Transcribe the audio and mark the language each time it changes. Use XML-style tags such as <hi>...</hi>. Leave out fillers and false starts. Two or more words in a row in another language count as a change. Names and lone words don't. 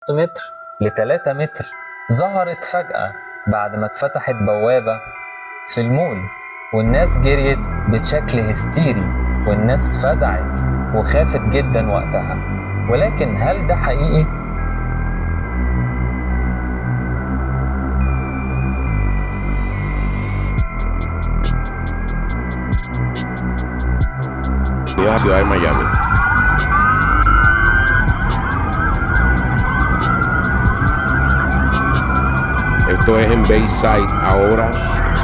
<ar>متر ل3 متر ظهرت فجأة بعد ما اتفتحت بوابة في المول، والناس جريت بشكل هستيري، والناس فزعت وخافت جدا وقتها. ولكن هل ده حقيقي؟</ar> <es>Ciudad de Miami. Esto es en Bayside ahora.</es>